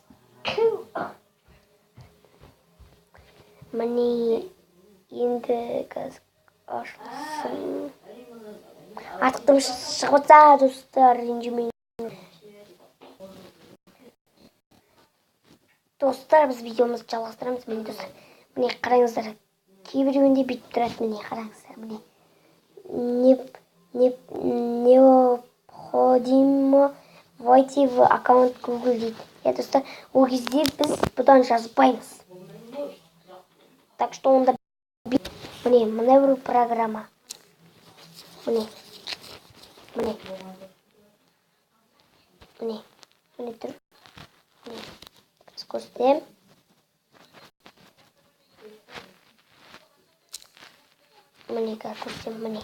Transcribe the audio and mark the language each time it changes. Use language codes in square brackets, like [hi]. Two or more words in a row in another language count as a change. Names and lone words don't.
[kk] Міне енді қазір ашылсын. Артықтым шығып жатса достар, ренжімейін. Достар, біз видеомызды жалғастырамыз. Міне достар, міне қараңыздар. Кейбіреуінде бүйтіп тұрады, міне қараңыздар, міне. [ru] Необходимо войти в аккаунт Google дейді. [kk] Достар, ол кезде біз бұдан жазбаймыз. [ru] Так что [kk] онда міне бір программа. Міне тұр. Біз көрсетем. Міне көрсетем, міне.